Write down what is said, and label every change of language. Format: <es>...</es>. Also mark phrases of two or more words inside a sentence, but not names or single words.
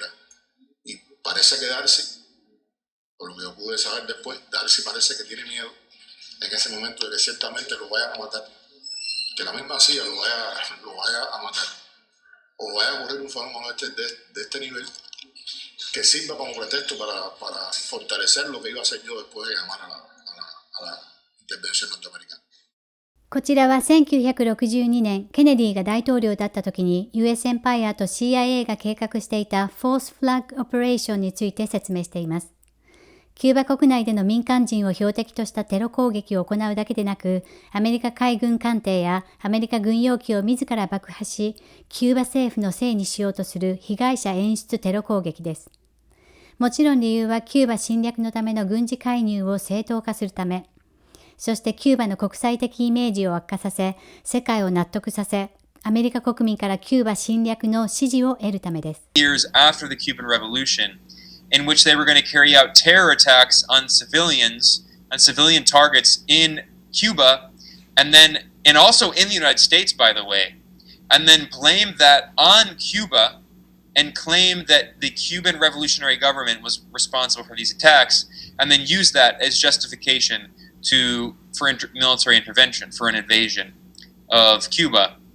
<es>Y parece que Darcy, por lo que yo pude saber después, Darcy parece que tiene miedo en ese momento de que ciertamente lo vayan a matar, que la misma CIA lo vaya a matar, o vaya a ocurrir un fenómeno de este nivel que sirva como pretexto para fortalecer lo que iba a hacer yo después de llamar a la intervención norteamericana.</es> <ja>こちらは1962年、ケネディが大統領だった時に</ja> <en>US Empire</en> <ja>と CIA が計画していた</ja> <en>False Flag Operation</en> <ja>について説明しています。キューバ国内での民間人を標的としたテロ攻撃を行うだけでなく、アメリカ海軍艦艇やアメリカ軍用機を自ら爆破し、キューバ政府のせいにしようとする被害者演出テロ攻撃です。もちろん理由はキューバ侵略のための軍事介入を正当化するため、そしてキューバの国際的イメージを悪化させ、世界を納得させ、アメリカ国民からキューバ侵略の支持を得るためです。</ja> <en>Years after the Cuban Revolution, in which they were going to carry out terror attacks on civilian targets in Cuba, and also in the United States, by the way, and then blame that on Cuba and claim that the Cuban revolutionary government was responsible for these attacks, and then use that as justification for military intervention, for an invasion of Cuba.</en>